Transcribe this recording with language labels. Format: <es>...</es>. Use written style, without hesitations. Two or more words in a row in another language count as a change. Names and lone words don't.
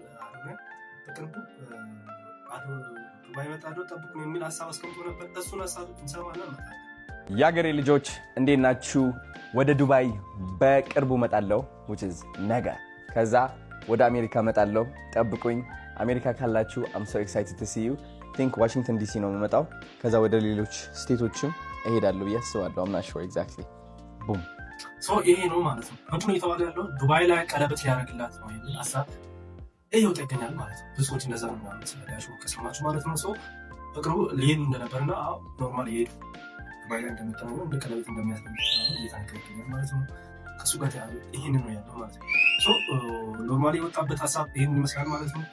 <am>በቅርቡ ዱባይ መጣለሁ ጠብቁ የሚል ሀሳብ አስቀምጦ ነበር። እሱን ሀሳብ እንሰማና እንመጣለን። የአገሬ ልጆች እንዴት ናችሁ? ወደ ዱባይ በቅርቡ መጣለሁ</am> <en>which is</en> <am>ነገ። ከዛ ወደ አሜሪካ መጣለሁ ጠብቁኝ። አሜሪካ ካላችሁ</am> <en>I'm so excited to see you.</en> <am>think ዋሽንግተን ዲሲ ነው የምመጣው። ከዛ ወደ ሌሎች ስቴቶችም እሄዳለሁ ብዬ አስባለሁ።</am> <en>I'm not sure exactly. boom</en> <am>ይሄ ነው ማለት ነው። ምንድነው የተባለ ያለው? ዱባይ ላይ ቀለበት ያደርግላት ነው የሚል ሀሳብ እየወጣ ይገኛል ማለት ነው። ብዙዎች እንደዛ ነው ማለት ስለያሹ ከሰማችሁ ማለት ነው። በቅርቡ ሊሄዱ እንደነበርና ኖርማል ይሄዱ ዱባይ ላይ እንደመጣው እንደ ቀለበት እንደሚያስፈልግ እየተነገረ ይገኛል ማለት ነው። ከሱ ጋር ተያይዞ ይሄንን ነው ያለው ማለት ነው። ኖርማል የወጣበት ሀሳብ ይሄንን ይመስላል ማለት ነው።</am>